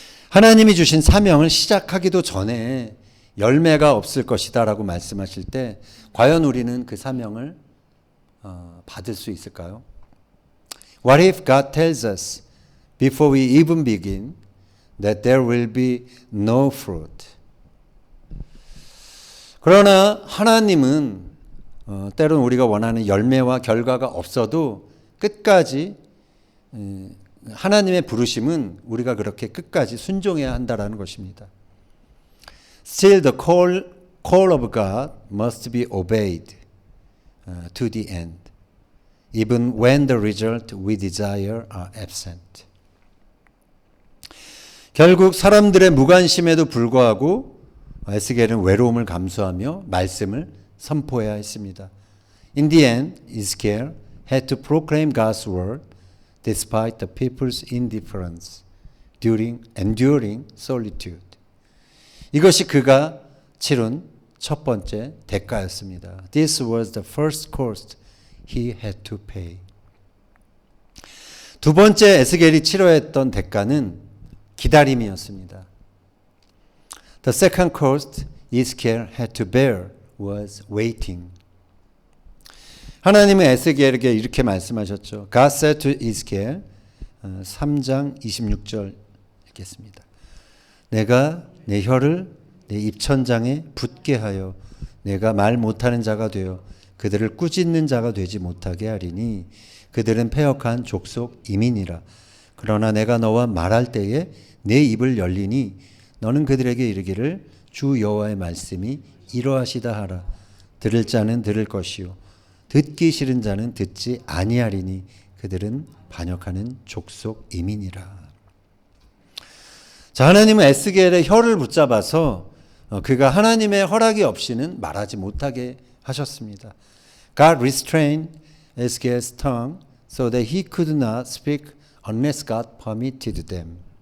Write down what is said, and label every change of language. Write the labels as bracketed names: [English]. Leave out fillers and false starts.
[Korean] 하나님이 주신 사명을 시작하기도 전에 열매가 없을 것이다 라고 말씀하실 때 과연 우리는 그 사명을 받을 수 있을까요? [English] What if God tells us before we even begin that there will be no fruit? [Korean] 그러나 하나님은 때로는 우리가 원하는 열매와 결과가 없어도 끝까지 하나님의 부르심은 우리가 그렇게 끝까지 순종해야 한다라는 것입니다. [English] Still the call of God must be obeyed to the end, even when the result we desire are absent. [Korean] 결국 사람들의 무관심에도 불구하고 에스겔은 외로움을 감수하며 말씀을 선포해야 했습니다. [English] In the end, Ezekiel had to proclaim God's word despite the people's indifference during enduring solitude. [Korean] 이것이 그가 치른 첫 번째 대가였습니다. [English] This was the first cost he had to pay. [Korean] 두 번째 에스겔이 치러했던 대가는 기다림이었습니다. [English] The second cost Ezekiel had to bear was waiting. [Korean] 하나님은 에스겔에게 이렇게 말씀하셨죠. [English] God said to Ezekiel [Korean] 3장 26절 읽겠습니다. 내가 내 혀를 내 입천장에 붙게 하여 내가 말 못하는 자가 되어 그들을 꾸짖는 자가 되지 못하게 하리니 그들은 패역한 족속 이민이라. 그러나 내가 너와 말할 때에 내 입을 열리니 너는 그들에게 이르기를 주 여호와의 말씀이 이러하시다 하라. 들을 자는 들을 것이요 듣기 싫은 자는 듣지 아니하리니 그들은 반역하는 족속 이민이라. 자, 하나님은 에스겔의 혀를 붙잡아서 그가 하나님의 허락이 없이는 말하지 못하게 하셨습니다. [English] God restrained Ezekiel's tongue so that he could not speak unless God permitted him.